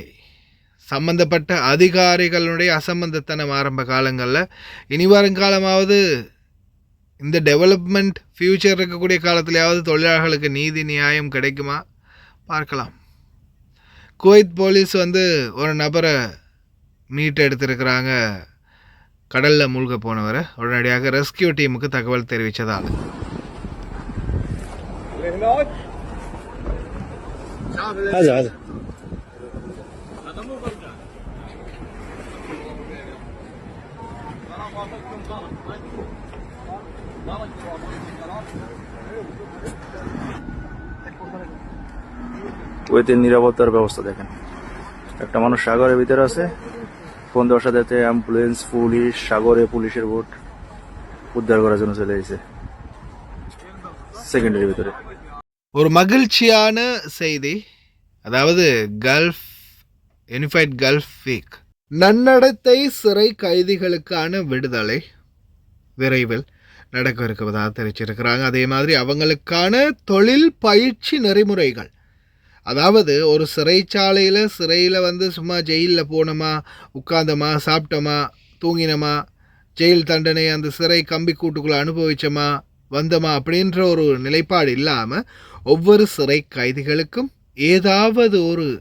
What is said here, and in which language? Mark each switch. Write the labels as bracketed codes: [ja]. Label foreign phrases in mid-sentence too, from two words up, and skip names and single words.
[ta] சம்பந்தப்பட்ட அதிகாரிகளுடைய அசம்பந்தத்தனம் ஆரம்ப காலங்களில், இனி வருங்காலமாவது இந்த [en] development future [ta] இருக்கக்கூடிய காலத்திலேயாவது தொழிலாளர்களுக்கு நீதி நியாயம் கிடைக்குமா பார்க்கலாம். குவைத் போலீஸ் ஒரு நபரை மீட் எடுத்திருக்கிறாங்க. கடலில் மூழ்க போனவரை உடனடியாக ரெஸ்கியூ டீமுக்கு தகவல் தெரிவித்ததால் [bn] هذا কুয়েতের নিরাপত্তার ব্যবস্থা দেখেন, একটা মানুষ সাগরের ভিতরে আছে, ফোন দেওয়ার সাথে সাথে অ্যাম্বুলেন্স, পুলিশ, সাগরে পুলিশের বোট উদ্ধার করার জন্য চলে এসেছে সেকেন্ডারির ভিতরে। [ta] ஒரு மகிழ்ச்சியான செய்தி, அதாவது [en] Gulf Unified Gulf Week [ta] நன்னடத்தை சிறை கைதிகளுக்கான விடுதலை விரைவில் நடக்க இருப்பதாக தெரிவிச்சிருக்கிறாங்க. அதே மாதிரி அவங்களுக்கான தொழில் பயிற்சி நெறிமுறைகள், அதாவது ஒரு சிறையில் வந்து சும்மா ஜெயிலில் போனோமா, உட்கார்ந்தோமா, சாப்பிட்டோமா, தூங்கினோமா, ஜெயில் தண்டனை அந்த சிறை கம்பி கூட்டுக்குள்ளே அனுபவிச்சோமா, வந்தோமா அப்படின்ற ஒரு நிலைப்பாடு இல்லாமல் ஒவ்வொரு சிறை கைதிகளுக்கும் ஏதாவது ஒரு